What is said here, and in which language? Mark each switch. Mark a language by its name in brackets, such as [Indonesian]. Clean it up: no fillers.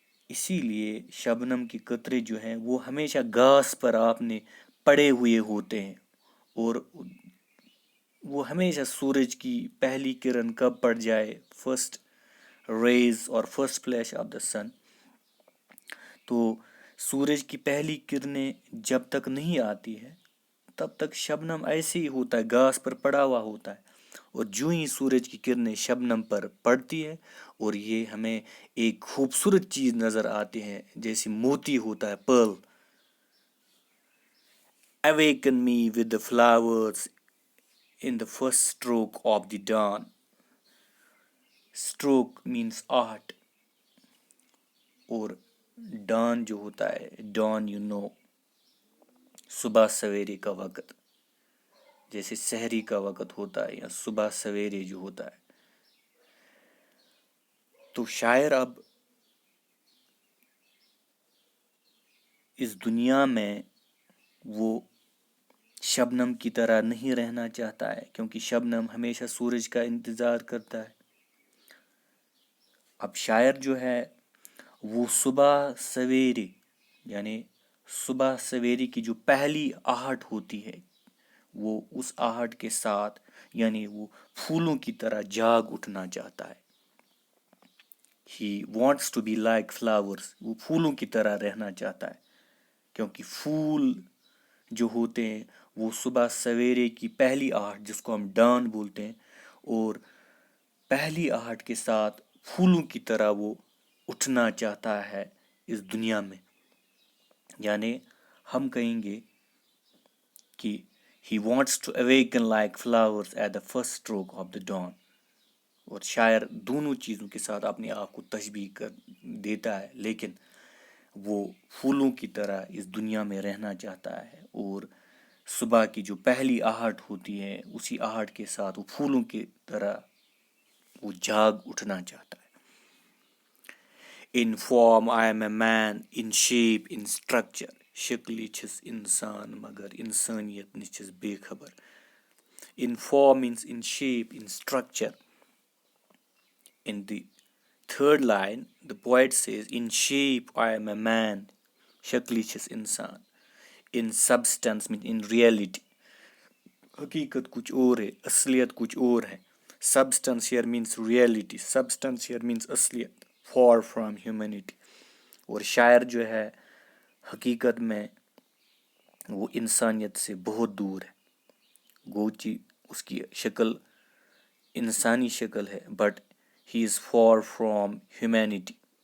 [Urdu] اسی لیے شبنم کے قطرے جو ہیں وہ ہمیشہ گھاس پر آپ نے پڑے ہوئے ہوتے ہیں، اور وہ ہمیشہ سورج کی پہلی کرن کب پڑ جائے، فرسٹ ریز اور [English] first flash of the sun, [Urdu] تو سورج کی پہلی کرنیں جب تک نہیں آتی ہے تب تک شبنم ایسے ہی ہوتا ہے، گھاس پر پڑا ہوا ہوتا ہے. اور جو ہی سورج کی کرنیں شبنم پر پڑتی ہے اور یہ ہمیں ایک خوبصورت چیز نظر آتی ہے جیسے موتی ہوتا ہے، Pearl. [English] Awaken me with the flowers in the first stroke of the dawn. Stroke means art, [Urdu] اور ڈان جو ہوتا ہے، [English] dawn you know, [Urdu] صبح سویرے کا وقت، جیسے سحری کا وقت ہوتا ہے یا صبح سویرے جو ہوتا ہے. تو شاعر اب اس دنیا میں وہ شبنم کی طرح نہیں رہنا چاہتا ہے، کیونکہ شبنم ہمیشہ سورج کا انتظار کرتا ہے. اب شاعر جو ہے وہ صبح سویرے، یعنی صبح سویرے کی جو پہلی آہٹ ہوتی ہے وہ اس آہٹ کے ساتھ، یعنی وہ پھولوں کی طرح جاگ اٹھنا چاہتا ہے. [English] He wants to be like flowers. [Urdu] وہ پھولوں کی طرح رہنا چاہتا ہے، کیونکہ پھول جو ہوتے ہیں وہ صبح سویرے کی پہلی آہٹ جس کو ہم ڈان بولتے ہیں، اور پہلی آہٹ کے ساتھ پھولوں کی طرح وہ اٹھنا چاہتا ہے اس دنیا میں. یعنی ہم کہیں گے کہ [English] he wants to awaken like flowers at the first stroke of the dawn. [Urdu] اور شاعر دونوں چیزوں کے ساتھ اپنے آپ کو تشبیہ کر دیتا ہے، لیکن وہ پھولوں کی طرح اس دنیا میں رہنا چاہتا ہے، اور صبح کی جو پہلی آہٹ ہوتی ہے اسی آہٹ کے ساتھ وہ پھولوں کی طرح وہ جاگ اٹھنا چاہتا ہے. [English] In form I am a man, in shape, in structure. [Kashmiri] شکلی چھس انسان مگر انسانیت نش چھس بے خبر. [English] In form means in shape, in structure. In the third line, the poet says, in shape I am a man, [Kashmiri] شکلی چھس انسان. [English] In substance means in reality. [Urdu] حقیقت کچھ اور ہے، اصلیت کچھ اور ہے. [English] Substance here means reality. Substance here means اصلیت. Far from humanity. [Urdu] اور شاعر جو ہے حقیقت میں وہ انسانیت سے بہت دور ہے. گوچی اس کی شکل انسانی شکل ہے، [English] But he is far from humanity.